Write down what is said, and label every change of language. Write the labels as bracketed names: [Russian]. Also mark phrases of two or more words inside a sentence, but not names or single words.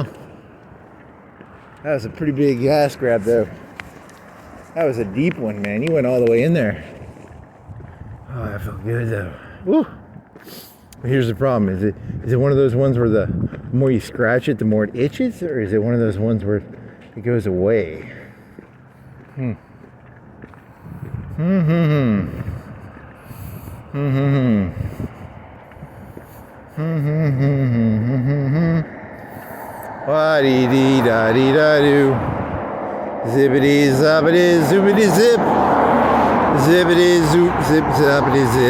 [English] That was a pretty big gas grab though. That was a deep one, man. You went all the way in there. Oh, that felt good though. Woo. Here's the problem. Is it one of those ones where the more you scratch it, the more it itches? Or is it one of those ones where it goes away? Wa-dee-dee-da-dee-da-doo. Zippity zoppity zoopity zip. Zippity zoop zip zoppity zip.